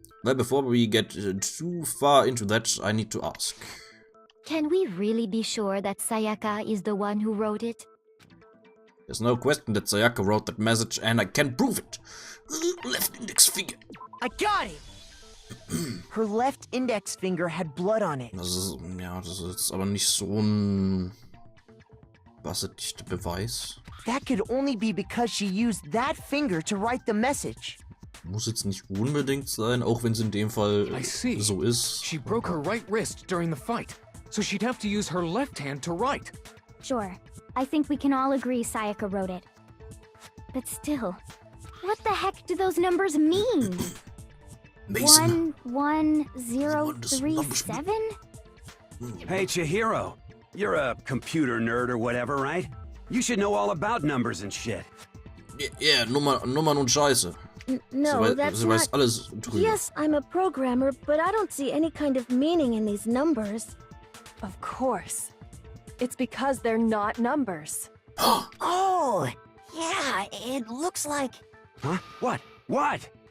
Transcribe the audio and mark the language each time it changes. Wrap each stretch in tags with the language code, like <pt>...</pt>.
<en>Well, before we get too far into that, I need to ask. Can we really be sure that Sayaka is the one who wrote it? There's no question that Sayaka wrote that message, and I can prove it. Left index finger. I got it! Her left index finger had blood on it.</en> <de>Das ist jetzt aber nicht so ein wasserdichter Beweis.</de> <en>That could only be because she used that finger to write the message.</en> <de>Muss jetzt nicht unbedingt sein, auch wenn es in dem Fall so ist.</de> <en>She broke her right wrist during the fight, so she'd have to use her left hand to write. Sure. I think we can all agree Sayaka wrote it. But still, what the heck do those numbers mean? Mason. 11037? Hey, Chihiro. You're a computer nerd or whatever, right? You should know all about numbers and shit.</en> <de>Yeah, Nummern und Scheiße.</de> <en>No, that's</en> <de>sie weiß</de> <en>not...</en> <de>alles drüber.</de> <en>Yes, I'm a programmer, but I don't see any kind of meaning in these numbers. Of course. It's because they're not numbers. Oh, yeah, it looks like... Huh? What? What?</en>